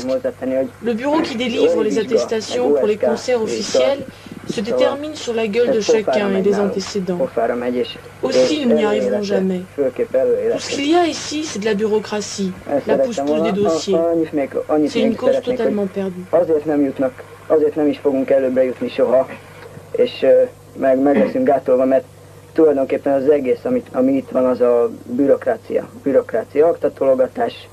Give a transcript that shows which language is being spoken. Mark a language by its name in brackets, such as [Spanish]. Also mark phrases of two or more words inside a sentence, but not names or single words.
[French] Le bureau qui délivre les attestations pour les concerts officiels se détermine sur la gueule de chacun et des antécédents. Aussi, nous n'y arriverons jamais. Tout ce qu'il y a ici, c'est de la bureaucratie, la pousse-pousse des dossiers. C'est une cause totalement perdue. [Hungarian] Azért nem is fogunk előbbre jutni soha, és meg leszünk gátolva, mert tulajdonképpen az egész, ami itt van, az a bürokrácia. Bürokrácia, oktatólogatás.